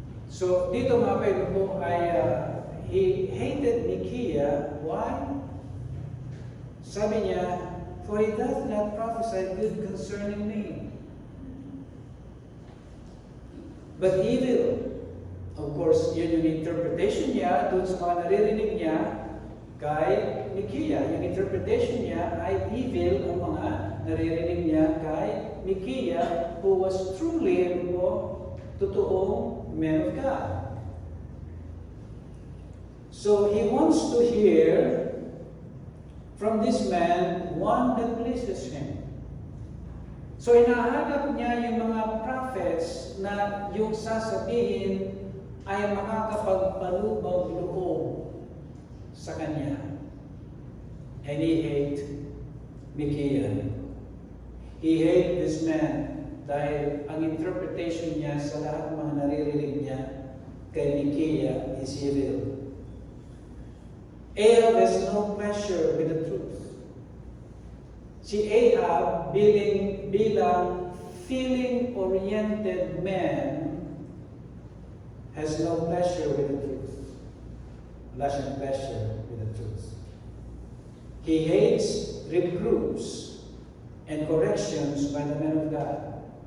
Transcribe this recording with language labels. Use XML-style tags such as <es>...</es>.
<tl>So dito mga kapatid ko ay</tl> <en>he hated Micaiah. Why? Sabi niya, For he doth not prophesy good concerning me, but evil.</en> <tl>Of course, yun yung interpretation niya doon sa mga naririnig niya kay Micaiah. Yung interpretation niya ay evil ang mga naririnig niya kay Micaiah,</tl> <en>who was truly</en> <tl>totoong man of God.</tl> <en>So he wants to hear from this man one that pleases him.</en> <tl>So hinahanap niya yung mga prophets na yung sasabihin ay makakapagpalubag loob sa kanya.</tl> <en>And he hate Micaiah. He hate this man</en> <tl>dahil ang interpretation niya sa lahat ng mga naririnig niya kay Micaiah is evil.</tl> <en>Ahab has no pleasure with the truth.</en> <tl>Si Ahab bilang</tl> <en>feeling-oriented man has no pleasure with the truth.</en> <tl>Wala siyang</tl> <en>pleasure with the truth. He hates reproofs and corrections by the men of God.</en>